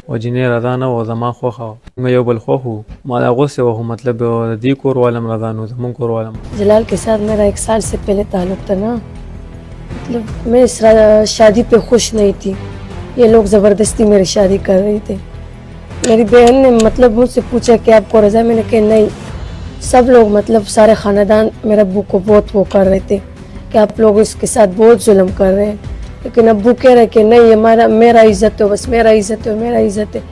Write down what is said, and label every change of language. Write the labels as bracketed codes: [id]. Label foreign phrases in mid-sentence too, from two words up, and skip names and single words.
[ps] و جنې رضا نه و زما خوښه وه، موږ یو بل خوښ وو، ما د هغو څه وخو مطلب د دې کور والم رضا نه و زموږ کور والم. [ur] جلال کے ساتھ میرا 1 سال سے پہلے تعلق تھا نا، مطلب میں اس شادی پہ خوش نہیں تھی، یہ لوگ زبردستی میری شادی کر رہی تھی. میری بہن نے مطلب مجھ سے پوچھا کہ آپ کو رضا، میں نے کہا نہیں. سب لوگ مطلب سارے خاندان میرے ابو کو بہت وہ کر رہے تھے کہ آپ لوگ اس کے ساتھ بہت ظلم کر رہے ہیں، لیکن ابو کہہ رہے کہ نہیں، ہمارا میرا عزت ہے، بس میرا عزت ہے، میرا عزت ہے.